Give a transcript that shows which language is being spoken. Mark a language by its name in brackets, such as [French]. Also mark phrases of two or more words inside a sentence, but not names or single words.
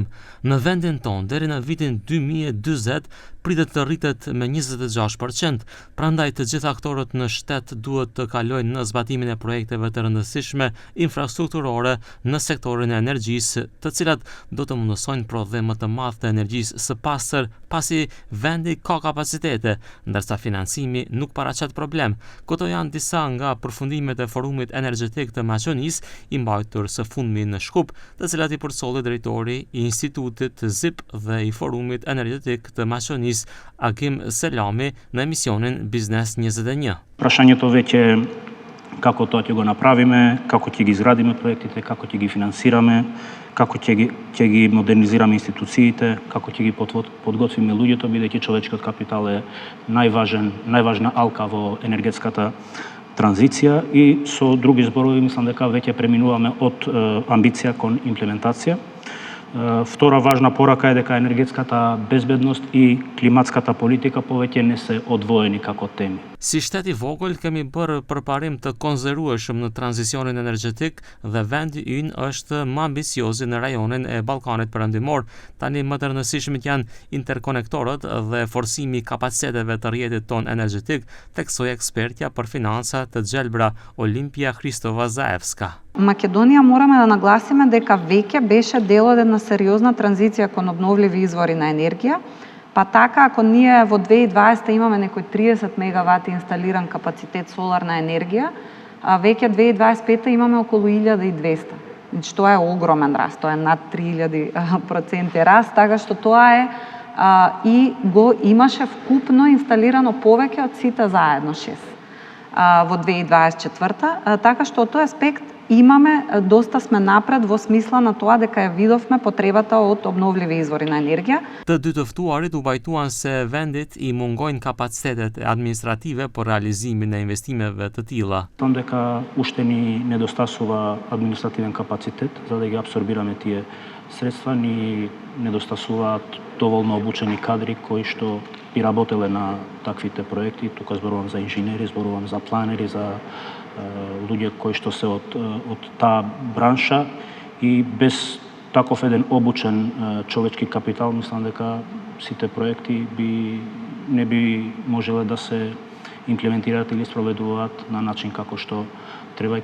[Albanian] Në vendin tonë deri në vitin 2040 pritet të rritet me 26%, prandaj të gjithë aktorët në shtet duhet të kalojnë në zbatimin e projekteve të rëndësishme infrastrukturore në sektorin e energjisë, të cilat do të mundësojnë prodhim më të madh të energjisë së pastër, pasi vendi ka kapacitete, ndërsa financimi nuk paraqet problem. Këto janë disa nga përfundimet e forumit energjetik të Maqedonisë, i mbajtur së fundmi në Shkup, të cilat i përsolli drejtori i Institutit ZIP dhe i forumit energjetik të Maqedonisë, Agim Selami, në emisionin Biznes 21. [Macedonian] Прашањето веќе како тоа ќе го направиме, како ќе ги изградиме проектите, како ќе ги финансираме, како ќе ги модернизираме институциите, како ќе ги подготвиме луѓето, бидејќи човечкиот капитал е најважна алка во енергетската транзиција и со други зборови мислам дека веќе преминуваме од амбиција кон имплементација. Втора важна порака е дека енергетската безбедност и климатската политика повеќе не се одвоени како теми. [Albanian] Si shtet i vogël kemi bërë përparim të konzervueshëm në tranzicionin energjetik dhe vendi ynë është më ambicioz në rajonin e Ballkanit Perëndimor. Tani më të rëndësishmit janë interkonektorët dhe forcimi i kapaciteteve të rrjetit ton energjetik, theksoi ekspertja për financa të gjelbra Olimpia Hristova Zaevska. [Macedonian] Македонија мораме да нагласиме дека веќе беше дел од една сериозна транзиција кон обновливи извори на енергија, па така ако ние во 2020 имаме некој 30 мегавати инсталиран капацитет соларна енергија, а веќе 2025 имаме околу 1200. Значи тоа е огромен раст, тоа е над 3000% раст, така што тоа е и го имаше вкупно инсталирано повеќе од сите заедно 6 во 2024, така што од тој аспект имаме доста сме напред во смисла на тоа дека ја видовме потребата од обновливи извори на енергија. [Albanian] Të dy të ftuarit u bajtuan se vendit i mungojnë kapacitetet administrative për realizimin e investimeve të tilla. [Macedonian] Том дека уште ни недостасува административен капацитет за да ги абсорбираме тие средства, ни недостасуваат доволно обучени кадри кои што би работеле на таквите проекти. Тука зборувам за инженери, зборувам за планери, за луѓе кои што се од таа бранша и без таков еден обучен човечки капитал, мислам дека сите проекти не би можеле да се имплементираат или спроведуваат на начин како што треба.